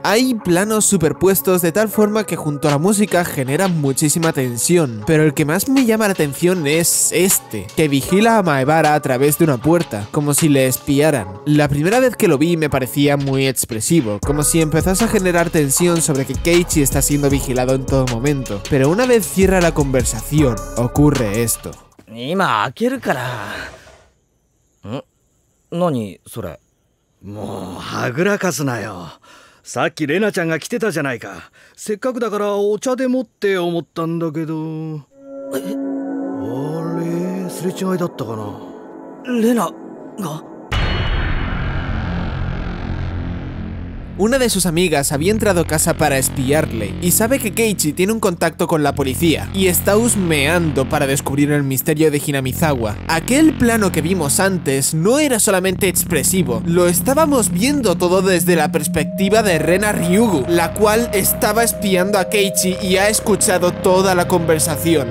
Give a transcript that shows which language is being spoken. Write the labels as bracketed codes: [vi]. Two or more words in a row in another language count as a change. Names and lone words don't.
[es] Hay planos superpuestos de tal forma que junto a la música generan muchísima tensión, pero el que más me llama la atención es este, que vigila a Maebara a través de una puerta, como si le espiaran. La primera vez que lo vi me parecía muy expresivo, como si empezase a generar tensión sobre que Keiichi está siendo vigilado en todo momento. Pero una vez cierra la conversación, ocurre esto. [ja] 何、それ? もうはぐらかすなよ。さっきレナちゃんが来てたじゃないか。せっかくだからお茶でもって思ったんだけど。あれ、すれ違いだったかな。レナが [es] Una de sus amigas había entrado a casa para espiarle y sabe que Keiichi tiene un contacto con la policía y está husmeando para descubrir el misterio de Hinamizawa. Aquel plano que vimos antes no era solamente expresivo, lo estábamos viendo todo desde la perspectiva de Rena Ryugu, la cual estaba espiando a Keiichi y ha escuchado toda la conversación.